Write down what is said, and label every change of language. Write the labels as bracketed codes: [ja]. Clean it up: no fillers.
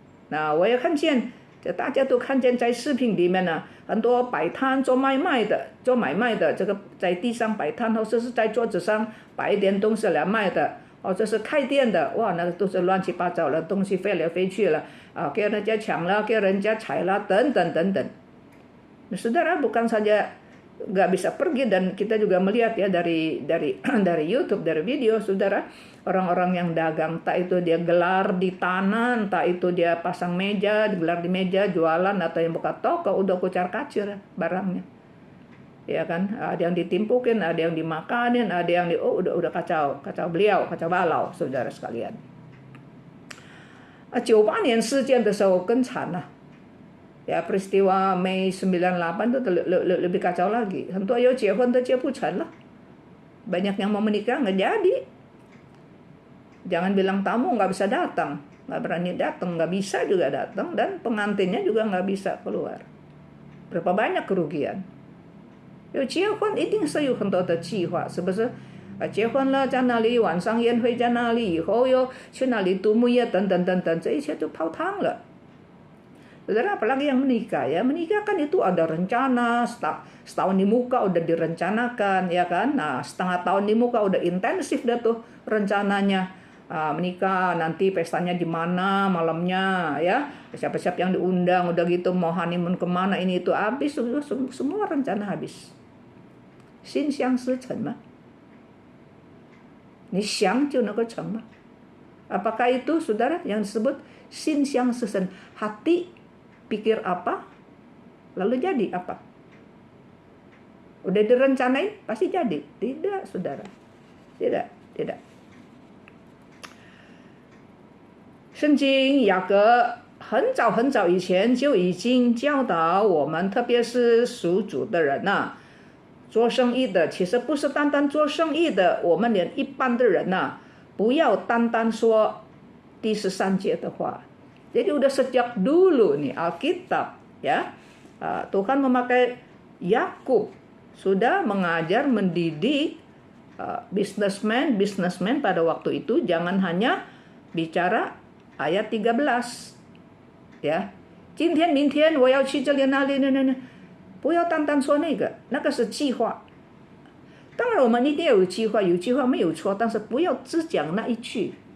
[zh] 那我也看见，大家都看见在视频里面呢，很多摆摊做买卖的，这个在地上摆摊，或者是在桌子上摆一点东西来卖的，或者是开店的，哇，那个都是乱七八糟的东西飞来飞去了，给人家抢了，给人家踩了，等等等等。 [id] Saudara, bukan saja nggak bisa pergi, dan kita juga melihat ya dari YouTube, dari video, saudara, orang-orang yang dagang, entah itu dia gelar di tanah, entah itu dia pasang meja, digelar di meja, jualan, atau yang buka toko, udah kucar-kacir barangnya. Ya kan, ada yang ditimpukin, ada yang dimakanin, ada yang udah kacau balau, saudara sekalian. [zh] 98年事件的时候更惨了。 [id] Ya, peristiwa Mei 98 itu lebih kacau lagi. Tentu ayo [zh] 结婚 结不成了. [id] Banyak yang mau menikah nggak jadi. Jangan bilang tamu nggak bisa datang, nggak berani datang, nggak bisa juga datang, dan pengantinnya juga nggak bisa keluar. Berapa banyak kerugian? [zh] 有结婚一定是有很多的计划，是不是？结婚了在那里，晚上宴会在那里，以后又去那里度蜜月等等等等，这一切都泡汤了。 [id] Saudara, apalagi yang menikah ya, menikah kan itu ada rencana, setahun di muka udah direncanakan ya kan. Nah, setengah tahun di muka udah intensif dah tuh rencananya. Menikah, nanti pestanya di mana malamnya ya, siapa-siapa yang diundang, udah gitu mau honeymoon kemana, ini itu habis, semua rencana habis. [zh] 心想事成吗？你想就能够成吗？ [id] Apakah itu saudara yang disebut 心想事成? Hati pikir apa, lalu jadi apa? Udah direncanain, pasti jadi. Tidak, saudara. Tidak. [zh] 圣经雅各很早以前就已经教导我们，特别是属主的人呐，做生意的，其实不是单单做生意的，我们连一般的人呐，不要单单说第13节的话。 [id] Jadi udah sejak dulu nih Alkitab ya, Tuhan memakai Yakub sudah mengajar, mendidik businessman pada waktu itu, jangan hanya bicara ayat 13 ya. [zh] 今天明天我要去这里那里，不要单单说那个是计划。当然我们一定要有计划没有错，但是不要只讲那一句。